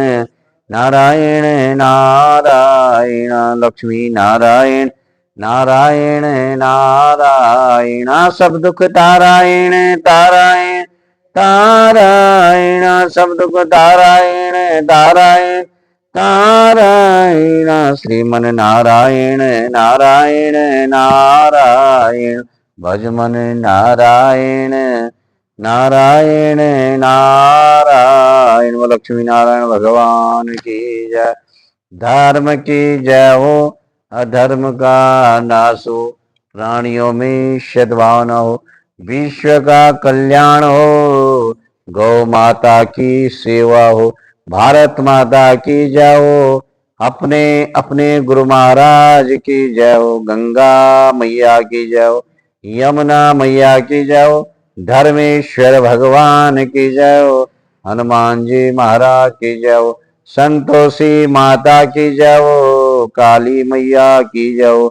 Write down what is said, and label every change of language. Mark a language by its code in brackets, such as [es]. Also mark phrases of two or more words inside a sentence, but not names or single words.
[hi] नारायण नारायण, लक्ष्मी नारायण नारायण नारायण, सब दुख तारायण तारायण तारायण, सब दुख तारायण तारायण नारायण, श्रीमन नारायण नारायण नारायण, भजमन नारायण नारायण नारायण। लक्ष्मी नारायण भगवान की जय। धर्म की जय हो, अधर्म का नाश हो, प्राणियों में सद्भावना हो, विश्व का कल्याण हो, गौ माता की सेवा हो, भारत माता की जय हो, अपने अपने गुरु महाराज की जय हो, गंगा मैया की जय हो, यमुना मैया की जय हो, धर्मेश्वर भगवान की जय हो। हनुमान जी महाराज की जय हो। संतोषी माता की जय हो। काली मैया की जय हो।